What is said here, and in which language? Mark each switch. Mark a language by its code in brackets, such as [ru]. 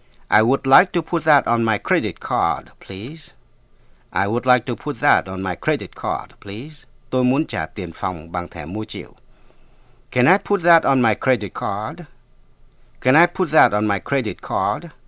[en] I would like to put that on my credit card, please. I would like to put that on my credit card, please. [vi] Tôi muốn trả tiền phòng bằng thẻ mua chịu. [en] Can I put that on my credit card? Can I put that on my credit card?